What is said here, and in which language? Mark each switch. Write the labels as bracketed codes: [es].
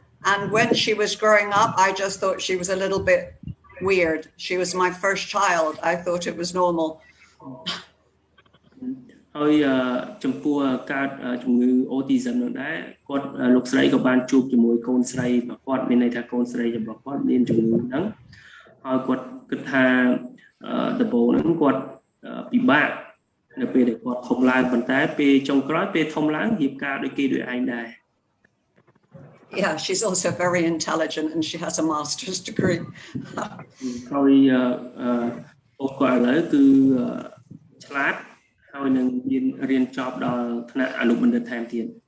[en] And when she was growing up, I just thought she was a little bit weird. She was my first child. I thought it was normal. [km] ហើយចំពោះកើតជំងឺ autism នោះដែរគាត់លោកស្រីក៏បានជួបជាមួយកូនស្រីរបស់គាត់មានន័យថាកូនស្រីរបស់គាត់មានជំងឺហ្នឹងហើយគាត់គិតថាដំបូងហ្នឹងគាត់ពិបាកនៅពេលដែលគាត់ធំឡើងប៉ុន្តែពេលចុងក្រោយពេលធំឡើងរៀបការដូចគេដូចឯងដែរ [en] Yeah, she's also very intelligent and she has a master's degree. [km] ហើយអូនគាត់ឥឡូវគឺឆ្លាតហើយនឹងរៀនចប់ដល់ថ្នាក់អនុបណ្ឌិតថែមទៀត